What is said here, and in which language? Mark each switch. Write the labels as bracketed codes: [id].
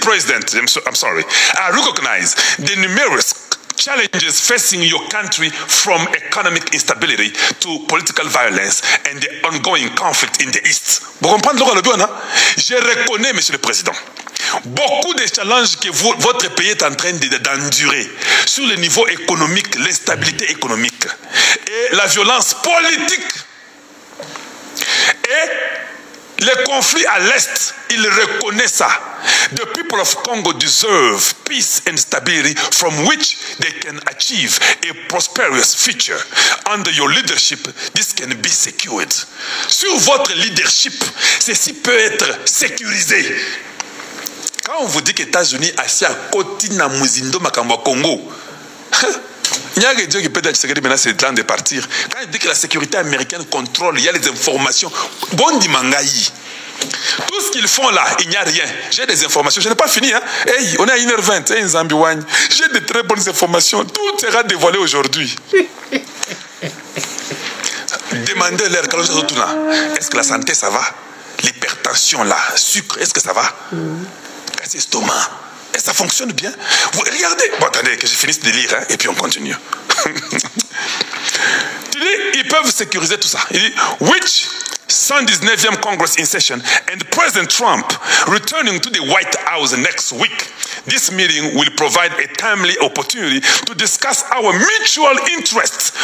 [en] President, I'm sorry, I recognize the numerous challenges facing your country from economic instability to political violence and the ongoing conflict in the East. [fr] Vous comprenez le lobby, hein? Je reconnais, Monsieur le Président, beaucoup de challenges que votre pays est en train d'endurer sur le niveau économique, l'instabilité économique et la violence politique et les conflits à l'Est, il reconnaît ça. [en] The people of Congo deserve peace and stability from which they can achieve a prosperous future. Under your leadership, this can be secured. [fr] Sur votre leadership, ceci peut être sécurisé. Quand on vous dit que les États-Unis assis à côté de Muzindo Makamba Congo, il y a Dieu qui peut être secret maintenant, c'est le temps de partir. Quand il dit que la sécurité américaine contrôle, il y a les informations. Bon Dimangaï. Tout ce qu'ils font là, il n'y a rien. J'ai des informations. Je n'ai pas fini. Hein? Hey, on est à 1h20. Hey, Zambiwany. J'ai de très bonnes informations. Tout sera dévoilé aujourd'hui. Demandez-leur, est-ce que la santé, ça va? L'hypertension là, sucre, est-ce que ça va? Casse estomac. Et ça fonctionne bien. Vous regardez. Bon, attendez, que je finisse de lire, hein, et puis on continue. Tu dis, ils peuvent sécuriser tout ça. Il dit, [en] which 119th Congress in session and President Trump returning to the White House next week. This meeting will provide a timely opportunity to discuss our mutual interests.